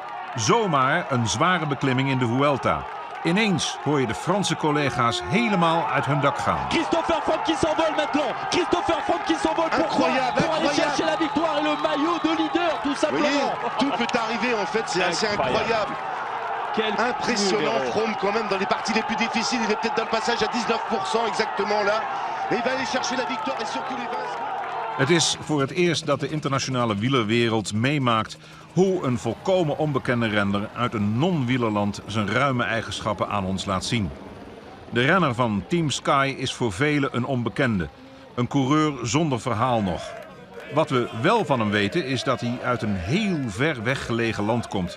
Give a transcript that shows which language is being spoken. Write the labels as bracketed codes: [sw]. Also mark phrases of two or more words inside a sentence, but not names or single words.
[nl] Zomaar een zware beklimming in de Vuelta. Ineens hoor je de Franse collega's helemaal uit hun dak gaan. [fr] Christopher Froome qui s'envole maintenant. Christopher Froome qui s'envole pour aller chercher la victoire et le maillot de leader tout simplement. Oui, tout peut arriver en fait, c'est assez incroyable. Impressionnant Froome quand même dans les parties les plus difficiles. Il est peut-être dans le passage à 19% exactement là. Et il va aller chercher la victoire et surtout les vainqueurs. [nl] Het is voor het eerst dat de internationale wielerwereld meemaakt hoe een volkomen onbekende renner uit een non-wielerland zijn ruime eigenschappen aan ons laat zien. De renner van Team Sky is voor velen een onbekende. Een coureur zonder verhaal nog. Wat we wel van hem weten is dat hij uit een heel ver weggelegen land komt.